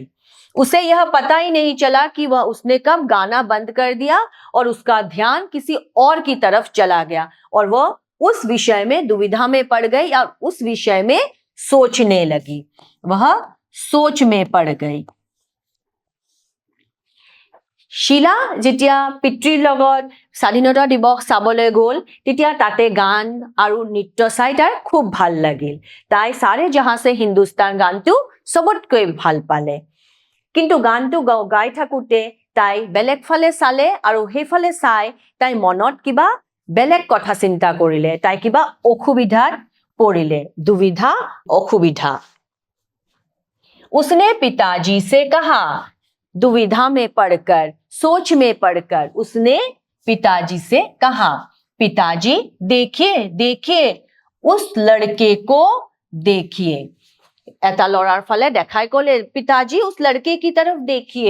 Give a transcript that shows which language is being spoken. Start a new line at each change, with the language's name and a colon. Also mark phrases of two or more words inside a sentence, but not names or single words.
Hindi: उसे यह पता ही नहीं चला कि वह उसने कब गाना बंद कर दिया और उसका ध्यान किसी और की तरफ चला गया और वह उस विषय में दुविधा में पड़ गई और उस विषय में सोचने लगी। वह सोच में पड़ गई।
Assamese: शीला যেতিয়া পিতৃৰ লগত স্বাধীনতা দিৱস চাবলৈ গ'ল তেতিয়া তাতে গান আৰু নৃত্য চাই তাৰ খুব ভাল লাগিল। তাই সাৰে জহাं से হিন্দুস্তান গানটো সবতকৈ ভাল পালে। কিন্তু গানটো গাই থাকোতে তাই বেলেগ ফালে চালে আৰু সেইফালে চাই তাই মনত কিবা বেলেগ কথা চিন্তা কৰিলে। তাই কিবা অসুবিধাত পৰিলে। दुविधा অসুবিধা।
Hindi: उसने पिताजी से कहा। दुविधा में पड़कर, सोच में पड़कर उसने पिताजी से कहा, पिताजी देखिए देखिए उस लड़के को देखिए।
Assamese: এটা ল'ৰাৰ ফালে দেখুৱাই ক'লে,
Hindi: पिताजी उस लड़के की तरफ देखिए।